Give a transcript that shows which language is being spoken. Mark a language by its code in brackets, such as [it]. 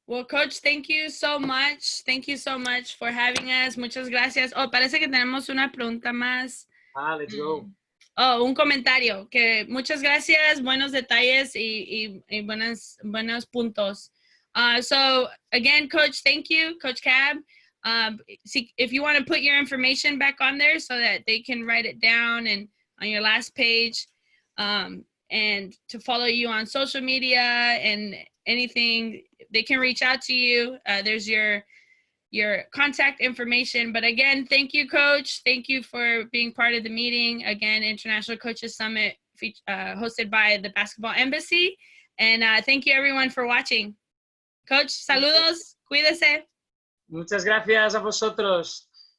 [en] Well, Coach, thank you so much. Thank you so much for having us. [es] Muchas gracias. Oh, parece que tenemos una pregunta más. [en] Let's go. [es] Oh, un comentario. Que muchas gracias. Buenos detalles y buenos puntos. [en] So again, Coach, thank you, Coach Cab. If you want to put your information back on there so that they can write it down and on your last page. and to follow you on social media and anything. They can reach out to you. There's your contact information. But again, thank you, Coach. Thank you for being part of the meeting. Again, International Coaches Summit hosted by the Basketball Embassy. And thank you, everyone, for watching. [es] Coach, saludos. Cuídese. Muchas gracias a vosotros.